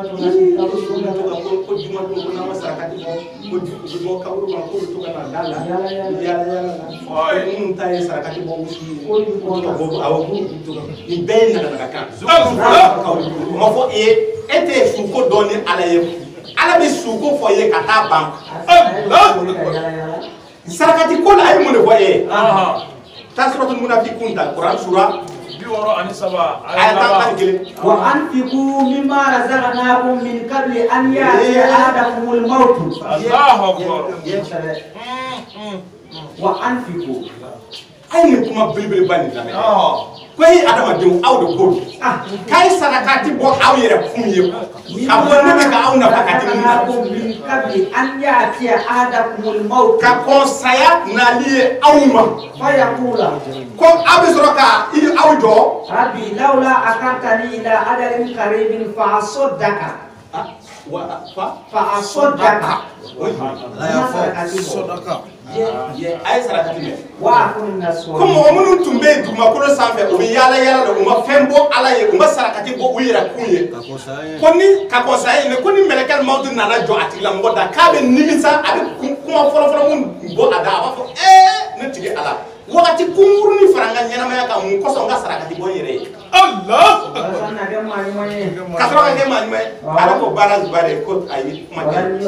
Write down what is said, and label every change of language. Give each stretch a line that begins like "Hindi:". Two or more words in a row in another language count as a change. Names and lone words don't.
Bambara: Ko juma don ko n'an ma sarakati bɔ ko juma kaburu ma ko bɛ to ka na da la yala minnu ta ye sarakati bɔ wusu ye ko awɔ nin bɛɛ ye naganakan o ma fɔ e tɛ suko dɔn ni Ala ye Ala bɛ suko fɔ ye ka taa ban sarakati ko la a ye mun de fɔ e taa suratul munafiqun ta Quran sura 67 ayat 1
Arabic: وأنفقوا مما رزقناكم من قبل أن يأتي أحدكم الموت. الله أكبر. وأنفقوا
Bambara: ay ni kuma belebele ba ni lamɛn ko ye adamadenw aw de ko k'a ye sarakati bɔ aw yɛrɛ kun ye ka bɔ ne bɛ ka aw nafa ka di min ka kɔnsaya nali ye aw ma ko aw bɛ sɔrɔ ka aw jɔ
Arabic: رب لولا أخرتني إلى أجل قريب فأصدق فأصدق
Bambara: ay sarakati mɛ wa kun nasu ko mɔgɔ minnu tun bɛ dugumakolo sanfɛ u bɛ yaala yaala la u ma fɛn bɔ Ala ye u ma sarakati bɔ u yɛrɛ kun ye ko ni ka kɔnsaya ye ko ni mɛlɛkɛ mawutu nana jɔ a tigilamɔgɔ da k'a bɛ nimisa a bɛ kuma fɔlɔfɔlɔ mun bɔ a da a b'a fɔ ne tigi Ala wagati kunkurunin fara n ka ɲɛnamaya kan mun kɔsɔn n ka sarakati bɔ n yɛrɛ ye Allah ka sɔrɔ ka kɛ maa ɲuman ye Ala ko baara zuba de ko ayi kuma tɛ